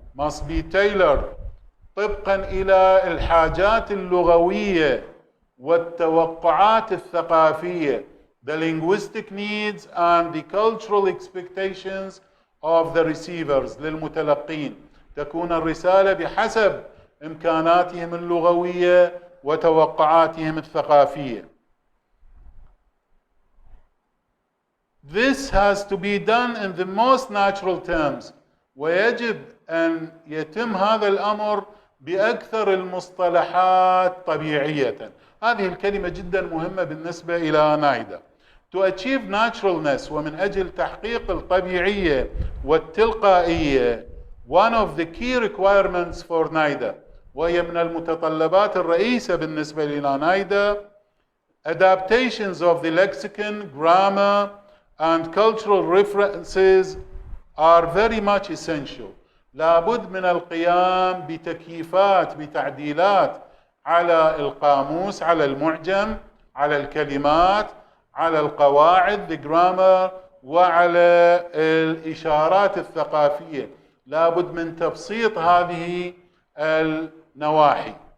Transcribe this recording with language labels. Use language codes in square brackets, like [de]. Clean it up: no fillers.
[en] must be tailored [ar] طبقا إلى الحاجات اللغوية والتوقعات الثقافية, [en] the linguistic needs and the cultural expectations of the receivers, [ar] للمتلقين. تكون الرسالة بحسب إمكاناتهم اللغوية وتوقعاتهم الثقافية. [en] This has to be done in the most natural terms. [ar] ويجب أن يتم هذا الأمر بأكثر المصطلحات طبيعية. هذه الكلمة جدا مهمة بالنسبة إلى نايدا. [en] To achieve naturalness, [ar] ومن أجل تحقيق الطبيعية والتلقائية, [en] one of the key requirements for Nida, [ar] وهي من المتطلبات الرئيسة بالنسبة إلى نايدا, [en] adaptations of the lexicon, grammar and cultural references are very much essential. [ar] لابد من القيام بتكييفات بتعديلات على القاموس, على المعجم, على الكلمات, على القواعد, the grammar, وعلى الإشارات الثقافية. لابد من تبسيط هذه النواحي.